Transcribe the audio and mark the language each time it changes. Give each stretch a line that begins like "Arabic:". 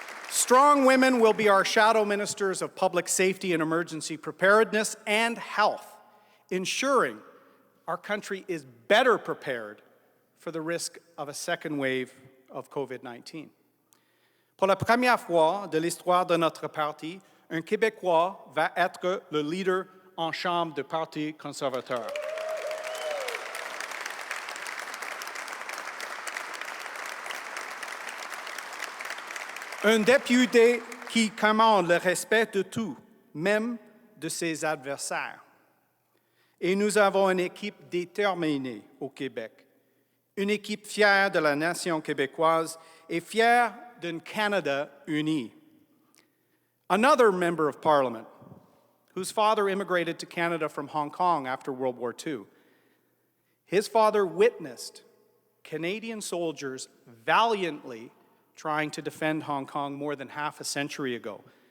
English: Strong women will be our shadow ministers of public safety and emergency preparedness and health, ensuring our country is better prepared for the risk of a second wave of COVID-19.
French: Pour la première fois de l'histoire de notre parti, un Québécois va être le leader en chambre du Parti conservateur. Un député qui commande le respect de tout, même de ses adversaires. Et nous avons une équipe déterminée au Québec, une équipe fière de la nation québécoise et fière d'un Canada uni.
English: Another member of Parliament, whose father immigrated to Canada from Hong Kong after World War II. His father witnessed Canadian soldiers valiantly trying to defend Hong Kong more than half a century ago.